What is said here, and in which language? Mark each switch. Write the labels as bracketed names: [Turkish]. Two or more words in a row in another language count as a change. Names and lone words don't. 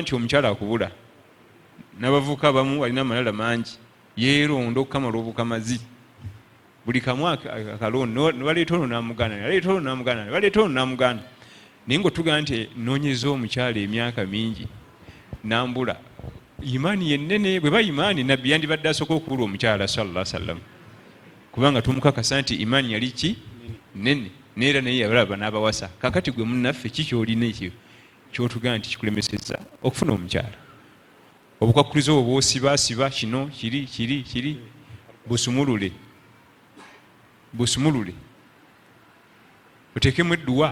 [Ganda] nti omukyala akubula n'abavubuka abamu balina amalala mangi yeeronda okukamala obukamazi buli kamu akalondo nebaleeta ono n'amugaana nebaleeta ono n'amugaana nebaleeta ono n'amugaana naye ngaotugaa nti noonyeza omukyala emyaka mingi nambula imaani yennene bwe ba imaani nabbi yandibadde asooka okubula omukyala [Arabic] صلى الله عليه وسلم [Ganda] kubanga tumukakasa nti imaani yali ki nene neera naye yabalaba n'abawasa kakati gwe munnaffe kikyolina ekyo kyotugaa nti kikulemeseza okufuna omukyala obukwakkulizo obwo bw'osibaasiba kino kiri busumulule oteekemu edduwa.